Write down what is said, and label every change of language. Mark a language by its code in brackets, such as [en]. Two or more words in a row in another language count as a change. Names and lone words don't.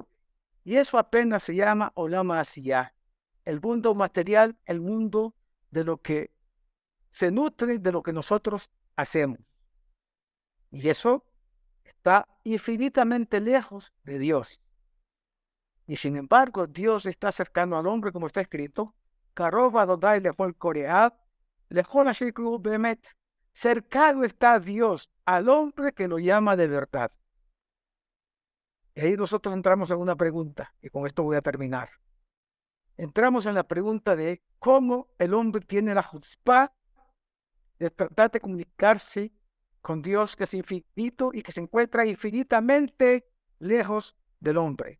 [es] Y eso apenas se llama [he] עולם עשיה, [es] el mundo material, el mundo de lo que se nutre de lo que nosotros hacemos. Y eso está infinitamente lejos de Dios. Y sin embargo, Dios está cercano al hombre, como está escrito, [he] קרוב אדני לכל קוראיו לכל אשר יקראוהו באמת. [es] Cercano está Dios al hombre que lo llama de verdad. Y ahí nosotros entramos en una pregunta, y con esto voy a terminar. Entramos en la pregunta de cómo el hombre tiene la chutzpah de tratar de comunicarse con Dios, que es infinito y que se encuentra infinitamente lejos del hombre.